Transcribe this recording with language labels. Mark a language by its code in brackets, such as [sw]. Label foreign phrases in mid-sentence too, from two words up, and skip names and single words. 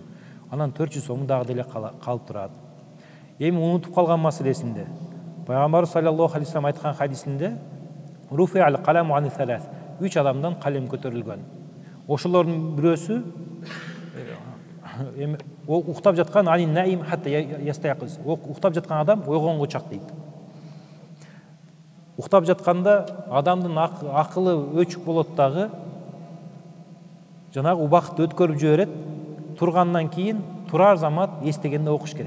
[ky] Анан 400 сому дагы деле калып турат. Эми унутуп калган маселесинде, Пайгамбарыбыз [ar] صلى الله عليه وسلم [ky] айткан хадисинде, [ar] رفع القلم عن ثلاث, [ky] 3 адамдан калем көтөрүлгөн. Ошолордун бирөөсү уктап жаткан [ar] عن النائم حتى يستيقظ. [ky] Уктап жаткан адам ойгонго чак дейт. Уктап жатканда адамдын акылы өчүк болот дагы, жанагы убакытты өткөрүп жиберет. Тургандан кийин турар замат эстегенде окуш керек.